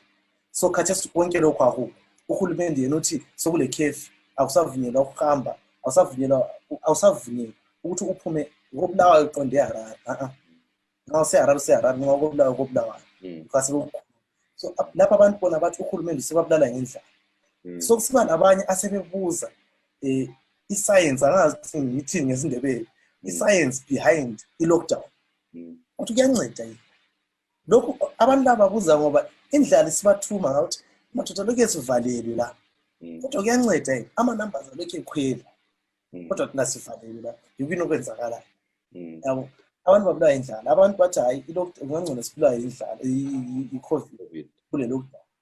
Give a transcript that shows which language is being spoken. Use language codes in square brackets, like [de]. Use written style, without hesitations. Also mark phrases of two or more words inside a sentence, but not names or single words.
[nd] So khathesi konke lokho akho uhulumende yena uthi sokule curfew akusavunyelwa ukuhamba awusavunyelwa ukuthi uphume ngobulawa iqonde eHarare ngawo seHarare ngokubulawa kasi so lapha abantu bona bathi uhulumende sebabulala ngendlela. So kusiba nabanye asebebuza i-science angazi ngithi ngesindebele [en] i-science behind i-lockdown [nd] ukuthi kuyanceda yini lokhu abantu laba babuza ngoba indlala sibathuma ngathi madoda lokho esivalelwe la kodwa kuyanceda yini ama-numbers alokhu ekhwela kodwa thina sivalelwe la yikho okwenzakala yabo abantu babulawa indlala abantu bathi hayi ungangcono sibulawa indlala i-COVID kule lockdown.